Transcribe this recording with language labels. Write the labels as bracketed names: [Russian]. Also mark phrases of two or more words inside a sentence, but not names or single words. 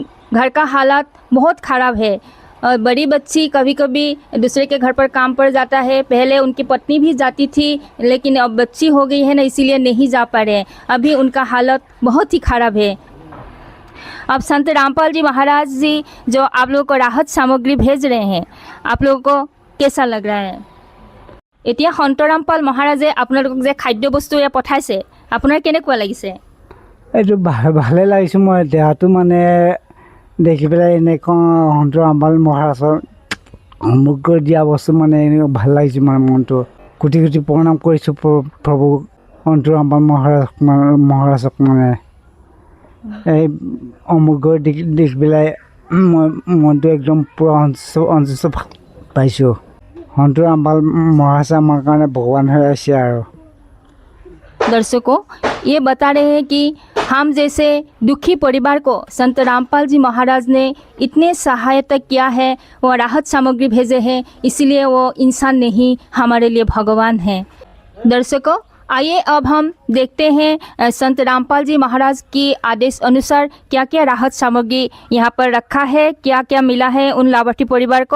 [Hindi] घर का हालात बहुत ख़राब है। बड़ी बच्ची कभी कभी दूसरे के घर पर काम पर जाता है, पहले उनकी पत्नी भी जाती थी, लेकिन अब बच्ची हो गई है ना, इसीलिए नहीं जा पा रहे। अभी उनका हालत बहुत ही ख़राब है। अब संत रामपाल जी महाराज जी जो आप लोगों को राहत सामग्री भेज रहे हैं, आप लोगों को कैसा लग रहा है? [Assamese] এতিয়া সন্ত ৰামপাল মহাৰাজে আপোনালোকক যে খাদ্য বস্তু এয়া পঠাইছে, আপোনাৰ কেনেকুৱা লাগিছে? এইটো ভালে লাগিছে। মই দেহাটো মানে দেখি পেলাই এনেকুৱা সন্ত ৰামপাল মহাৰাজৰ সমগ্ৰ দিয়া বস্তু মানে এনেকুৱা ভাল লাগিছে। মানে মনটো কোটি কোটি প্ৰণাম কৰিছোঁ প্ৰভু সন্ত ৰামপাল মহাৰাজক। মানে এই সমগ্ৰ দেখি পেলাই মই মনটো একদম পূৰা সন্তুষ্ট পাইছোঁ। সন্ত ৰামপাল মহাৰাজ আমাৰ কাৰণে ভগৱান হৈ আছে আৰু। [Hindi] दर्शकों, ये बता रहे हैं कि हम जैसे दुखी परिवार को संत रामपाल जी महाराज ने इतने सहायता किया है, वो राहत सामग्री भेजे हैं, इसीलिए वो इंसान नहीं, हमारे लिए भगवान हैं। दर्शकों, आइए अब हम देखते हैं संत रामपाल जी महाराज की आदेश अनुसार क्या क्या राहत सामग्री यहाँ पर रखा है, क्या क्या मिला है उन लाभार्थी परिवार को।